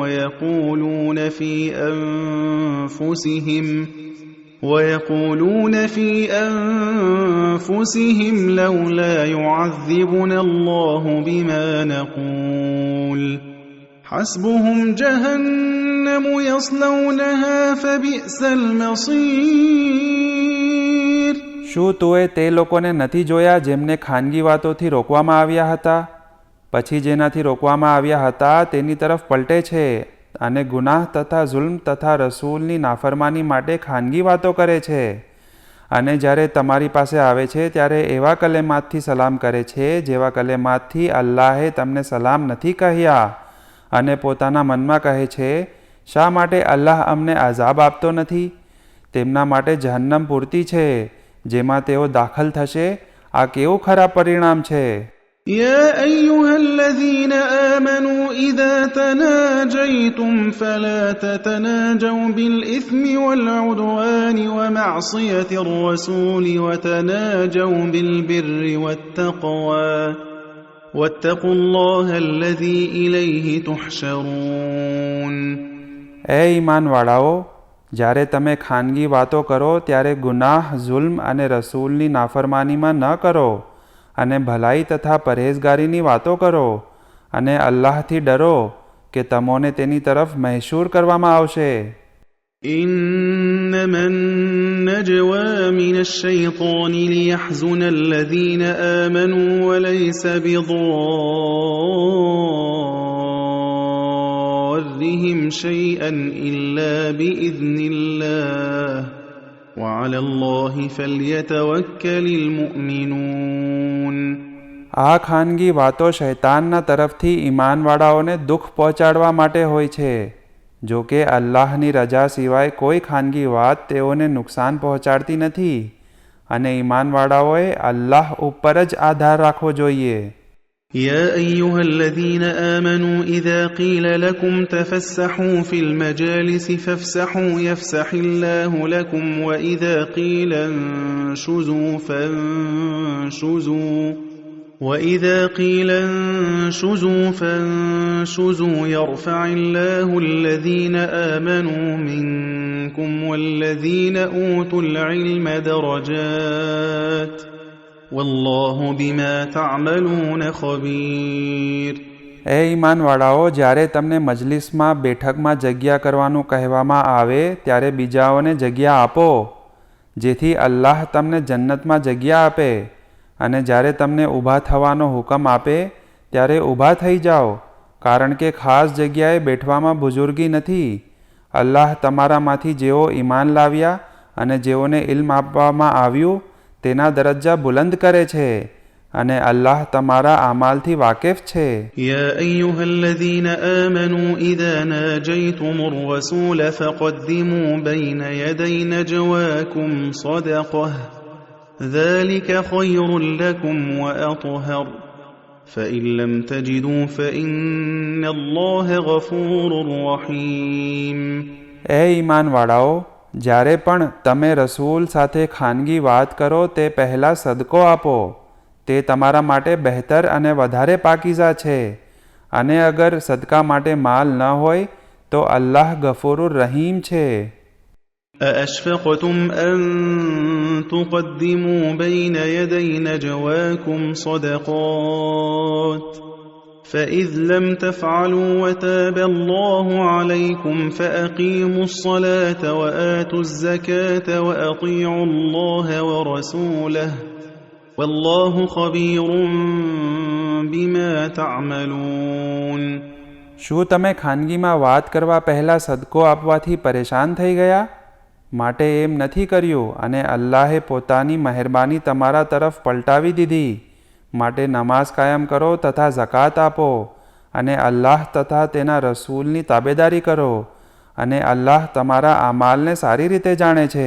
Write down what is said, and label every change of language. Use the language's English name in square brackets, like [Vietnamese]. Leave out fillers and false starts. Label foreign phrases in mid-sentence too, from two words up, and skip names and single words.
[Arabic] ويقولون في أنفسهم لولا يعذبنا الله بما نقول حسبهم جهنم يصلونها فبئس المصير. [Gujarati] શું તુએ તે લોકોને નથી જોયા જેમને ખાનગી વાતોથી રોકવામાં આવ્યા હતા, પછી જેનાથી રોકવામાં આવ્યા હતા તેની તરફ પલટે છે અને ગુનાહ તથા જુલ્મ તથા રસૂલની નાફરમાની માટે ખાનગી વાતો કરે છે, અને જ્યારે તમારી પાસે આવે છે ત્યારે એવા કલેમાતથી સલામ કરે છે જેવા કલેમાતથી અલ્લાહે તમને સલામ નથી કહ્યા, અને પોતાના મનમાં કહે છે, શા માટે અલ્લાહ અમને આઝાબ આપતો નથી? તેમના માટે જહન્નમ પૂરતી છે જેમાં તેઓ દાખલ થશે. આ કેવું ખરાબ પરિણામ છે. [Arabic] يا أيها الذين آمنوا إذا تناجيتم فلا تتناجوا بالإثم والعدوان ومعصية الرسول وتناجوا بالبر والتقوى واتقوا الله الذي إليه تحشرون. [Gujarati] એ ઈમાનવાળાઓ, જ્યારે તમે ખાનગી વાતો કરો ત્યારે ગુનાહ, જુલ્મ અને રસૂલની નાફરમાનીમાં ન કરો, અને ભલાઈ તથા પરહેઝગારીની વાતો કરો, અને અલ્લાહથી ડરો કે તમોને તેની તરફ મહેશૂર કરવામાં આવશે. [Arabic] إنما النجوى من الشيطان ليحزن الذين آمنوا وليس بضارهم شيئا إلا بإذن الله وعلى الله فليتوكل المؤمنون. [Gujarati] આ ખાનગી વાતો શૈતાનના તરફથી ઈમાનવાળાઓને દુઃખ પહોંચાડવા માટે હોય છે. જો કે અલ્લાહની રજા સિવાય કોઈ ખાનગી વાત તેઓને નુકસાન પહોંચાડતી નથી, અને ઈમાનવાળાઓએ અલ્લાહ ઉપર જ આધાર રાખવો જોઈએ. [Arabic] يا أيها الذين آمنوا إذا قيل لكم تفسحوا في المجالس فافسحوا يفسح الله لكم وإذا قيل انشزوا فانشزوا يرفع الله الذين آمنوا منكم والذين أوتوا العلم درجات والله بما تعملون خبير. [Gujarati] એ ઈમાનવાળાઓ, જ્યારે તમને મજલિસમાં બેઠકમાં જગ્યા કરવાનું કહેવામાં આવે ત્યારે બીજાઓને જગ્યા આપો, જેથી અલ્લાહ તમને જન્નતમાં જગ્યા આપે, અને જ્યારે તમને ઊભા થવાનો હુકમ આપે ત્યારે ઊભા થઈ જાઓ, કારણ કે ખાસ જગ્યાએ બેઠવામાં બુઝુર્ગી નથી. અલ્લાહ તમારામાંથી જેઓ ઈમાન લાવ્યા અને જેઓને ઇલ્મ આપવામાં આવ્યું તેના દરજ્જા બુલંદ કરે છે, અને અલ્લાહ તમારા આમાલથી વાકેફ છે. [Arabic] يا أيها الذين آمنوا إذا ناجيتم الرسول فقدموا بين يدي نجواكم صدقة ذلك خير لكم وأطهر فإن لم تجدوا فإن الله غفور رحيم. [Gujarati] એ ઈમાનવાળાઓ, જ્યારે પણ તમે રસૂલ સાથે ખાનગી વાત કરો તે પહેલાં સદકો આપો, તે તમારા માટે બહેતર અને વધારે પાકીઝા છે. અને અગર સદકા માટે માલ ન હોય તો અલ્લાહ [Arabic] غفورٌ رحيم [Gujarati] છે. [Arabic] أأشفقتم أن تقدموا بين يدي نجواكم صدقات فإذ لم تفعلوا وتاب الله عليكم فأقيموا الصلاة وآتوا الزكاة وأطيعوا الله ورسوله والله خبير بما تعملون. [Gujarati] શું તમે ખાનગીમાં વાત કરવા પહેલાં સદકો આપવાથી પરેશાન થઈ ગયા? માટે એમ નથી કર્યું અને અલ્લાહે પોતાની મહેરબાની તમારા તરફ પલટાવી દીધી. માટે નમાઝ કાયમ કરો તથા ઝકાત આપો અને અલ્લાહ તથા તેના રસૂલની તાબેદારી કરો અને અલ્લાહ તમારા આમાલને સારી રીતે જાણે છે.